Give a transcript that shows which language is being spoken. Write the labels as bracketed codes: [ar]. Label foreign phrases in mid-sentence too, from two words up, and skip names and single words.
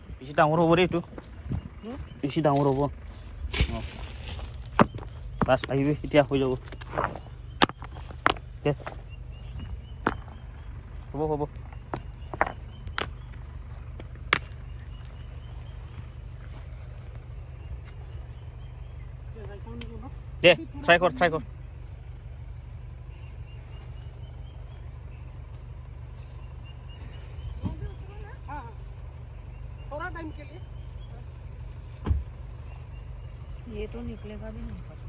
[as] বেছি ডাঙৰ হ'ব দেই এইটো বেছি ডাঙৰ হ'ব অঁ বাছ আহিবি এতিয়া হৈ যাব দে হ'ব হ'ব দে ট্ৰাই কৰ [hi] थोड़ा टाइम के लिए ये तो निकलेगा भी नहीं पता